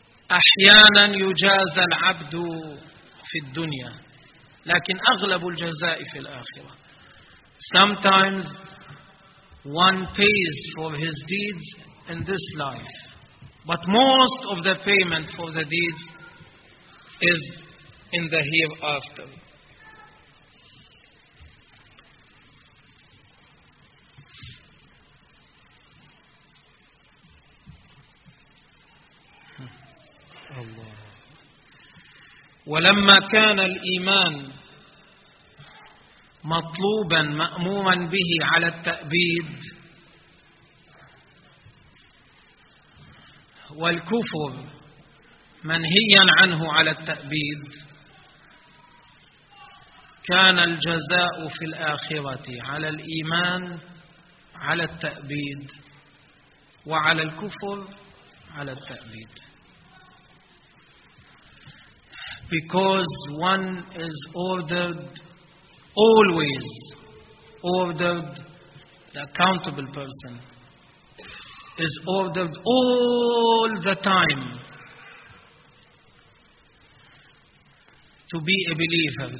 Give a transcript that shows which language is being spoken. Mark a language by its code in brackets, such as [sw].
[ar] أحيانا يجازى العبد في الدنيا لكن أغلب الجزاء في الآخرة. [en] Sometimes one pays for his deeds in this life, but most of the payment for the deeds is in the hereafter. [ar] Allah. وَلَمَّا كَانَ الْإِيمَانِ مطلوبا مأمورا به على التأبيد والكفر منهيا عنه على التأبيد كان الجزاء في الآخرة على الإيمان على التأبيد وعلى الكفر على التأبيد. [en] Because one is ordered, always ordered, the accountable person is ordered all the time to be a believer.